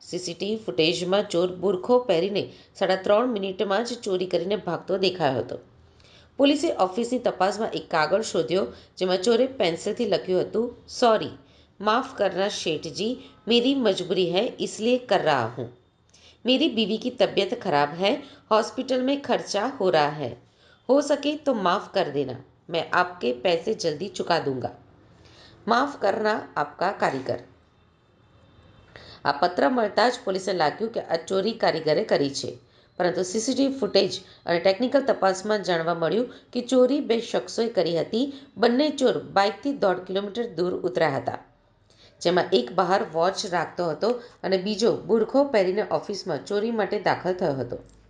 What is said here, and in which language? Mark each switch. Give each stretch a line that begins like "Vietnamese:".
Gujarati: CCTV ફૂટેજમાં ચોર બુરખો પહેરીને 3.5 મિનિટમાં જ ચોરી કરીને ભાગતો દેખાયો હતો। પોલીસે ઓફિસની તપાસમાં એક કાગળ શોધ્યો જેમાં ચોરે પેન્સિલથી લખ્યું હતું, સોરી,
Hindi: માફ કરના શેઠજી, मेरी मजबूरी है इसलिए कर रहा हूँ। मेरी बीवी की तबीयत खराब है, हॉस्पिटल में खर्चा हो रहा है, हो सके तो माफ़ कर देना, मैं आपके पैसे जल्दी चुका दूंगा, माफ़ करना आपका कारीगर।
Gujarati: આ પત્ર મળતા જ પોલીસને લાગ્યું કે આ ચોરી કારીગરે કરી છે, પરંતુ સીસીટીવી ફૂટેજ અને ટેકનિકલ તપાસમાં જાણવા મળ્યું કે ચોરી બે શખ્સોએ કરી હતી। બંને ચોર બાઇકથી 1.5 કિલોમીટર દૂર ઉતર્યા હતા, જેમાં એક બહાર વોચ રાખતો હતો અને બીજો બુરખો પહેરીને ઓફિસમાં ચોરી માટે દાખલ થયો હતો।